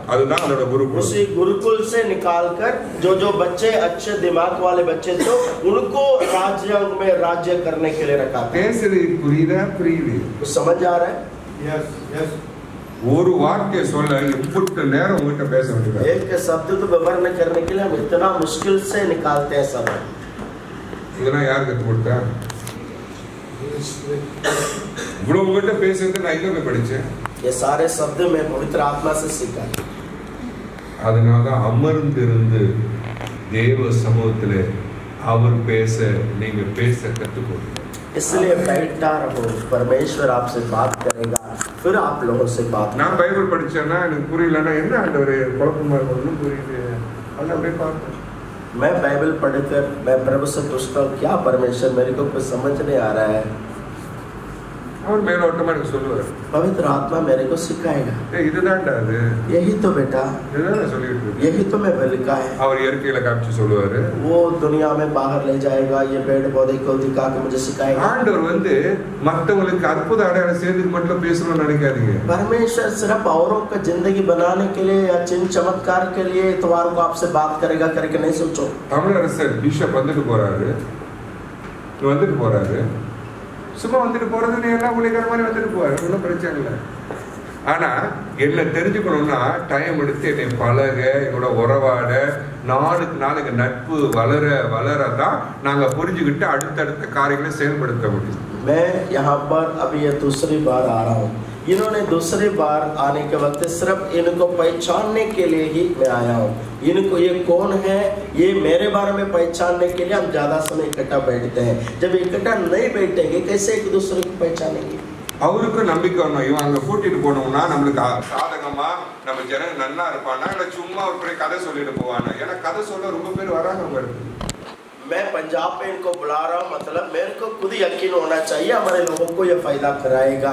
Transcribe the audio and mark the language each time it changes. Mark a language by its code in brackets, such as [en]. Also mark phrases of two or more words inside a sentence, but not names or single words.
[ta] அதுதான் அதோட குருகுலம். [hi] उसी गुरुकुल से निकालकर जो बच्चे अच्छे दिमाग वाले बच्चे थे उनको राज्यांग में राज्य करने के लिए रखा था. [ta] பேசுறது புரியுதா? புரியுது. [hi] समझ आ रहा है? [en] Yes, yes. [ta] ஒரு வார்த்தை சொல்ல இம்புட்டு நேரம் உங்ககிட்ட பேச வேண்டியது. [hi] एक शब्द तो विवरण करने के लिए हम इतना मुश्किल से निकालते हैं सब. [ta] இதெல்லாம் யார் கத்து கொடுத்தா? இவ்வளவு உங்ககிட்ட பேசுறது நான் எங்க போய் படிச்சேன்? [hi] ये सारे शब्द मैं पवित्र आत्मा से सीखा. [ta] அதனால அமர்ந்திருந்து தேவ சமூகத்திலே அவர் பேச நீங்க பேச கத்துக்கணும். [hi] इसलिए बैठा रहो, परमेश्वर आपसे बात करेगा, फिर आप लोगों से बात. [ta] நான் பைபிள் படிச்சேன்னா எனக்கு புரியலன்னா என்ன ஆண்டவரே குழப்பமா ஒன்றும் புரியல அல்ல அப்படியே பார்த்தேன். [hi] मैं बाइबल पढ़कर मैं प्रभु से पूछता हूँ क्या परमेश्वर मेरे को कुछ समझ नहीं आ रहा है. [ta] அவர் மேலோட்டமா எனக்கு சொல்லுவார், [hi] पवित्र आत्मा मेरे को सिखाएगा. [ta] இதுதான்டா அது, [hi] यही तो बेटा, [ta] இதுதான் சொல்லிட்டு இருக்கு. [hi] यही तो मैं लिखा है. [ta] அவர் இயற்கையில காமிச்சு சொல்லுவாரு, [hi] वो दुनिया में बाहर ले जाएगा, ये पेड़ पौधे को दिखा के मुझे सिखाएगा. [ta] ஆண்டவர் வந்து மத்தவங்களுக்கு அற்புத அடையாளம் செய்யறதுக்கு மட்டும் பேசணும்னு நினைக்காதீங்க. [hi] परमेश्वर सिर्फ औरों का जिंदगी बनाने के लिए या चिन्ह चमत्कार के लिए इतवार को आपसे बात करेगा करके नहीं सोचो. [ta] தமிழரசர் பிஷப் வந்துட்டு போறாரு, சும்மா வந்துட்டு போறது எல்லாம் உழைக்கிற மாதிரி வந்துட்டு போவாரு, ஒன்றும் பிரச்சனை இல்லை. ஆனா என்ன தெரிஞ்சுக்கணும்னா டைம் எடுத்து என்னை பழக, என்னோட உறவாட, நாளுக்கு நாளுக்கு நட்பு வளர வளரதான் நாங்க புரிஞ்சுக்கிட்டு அடுத்தடுத்த காரியங்களை செயல்படுத்த முடியும். [hi] मैं यहाँ पर अभी ये दूसरी बार आ रहा हूँ. इन्होंने दूसरी बार आने के वक्त सिर्फ इनको पहचानने के लिए ही मैं आया हूँ. इनको ये कौन है ये मेरे बारे में पहचानने के लिए हम ज्यादा समय इकट्ठा बैठते हैं. जब इकट्ठा नहीं बैठेंगे कैसे एक दूसरे को पहचानेंगे? [ta] அவருக்கு நம்பிக்கை வரணும். இவன் அங்க கூட்டிட்டு போனோம்னா நம்மளுக்கு சாதகமா நம்ம ஜனங்க நல்லா இருப்பானா இல்ல சும்மா ஒரு கதை சொல்லிட்டு போவானா? ஏன்னா கதை சொல்ல ரொம்ப பேர் வராங்க அவங்க இடத்துக்கு. [hi] मैं पंजाब में इनको बुला रहा हूँ, मतलब मेरे को खुद यकीन होना चाहिए हमारे लोगों को ये फायदा कराएगा.